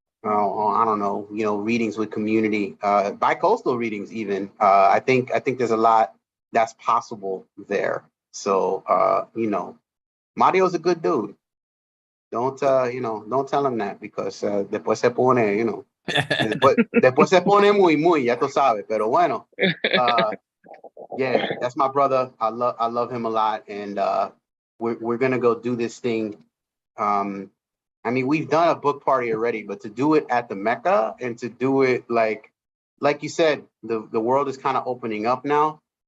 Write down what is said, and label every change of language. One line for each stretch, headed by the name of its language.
English: I don't know, readings with community, bi-coastal readings even. I think there's a lot that's possible there. So Mario's a good dude. Don't tell him that, because
Spanish: después se pone, después se pone muy, ya tú sabes, pero bueno.
English: Yeah, that's my brother. I love him a lot, and we're gonna go do this thing. I mean, we've done a book party already, but to do it at the Mecca and to do it like you said, the world is kind of opening up now.